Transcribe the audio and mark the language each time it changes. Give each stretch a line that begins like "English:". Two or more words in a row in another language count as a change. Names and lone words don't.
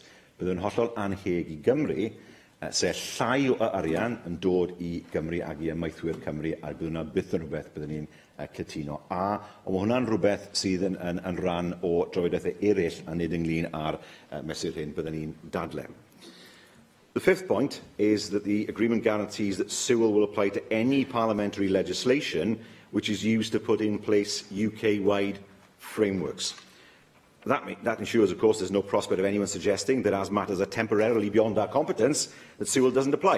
Welsh: Bydd yn hollol anheg I Gymru, sef llai o arian yn dod I Gymru ag I ymmaethwyr Cymru, a bydd hwnna byth yn rhywbeth byddwn ni'n cytuno. Ond mae hwnna'n rhywbeth sydd yn rhan o drafodaethau eraill a nid ynglyn â'r mesur hyn byddwn ni'n dadlau.
English: The fifth point is that the agreement guarantees that Sewell will apply to any parliamentary legislation which is used to put in place UK-wide frameworks. That ensures, of course, there's no prospect of anyone suggesting that as matters are temporarily beyond our competence, that Sewell doesn't apply.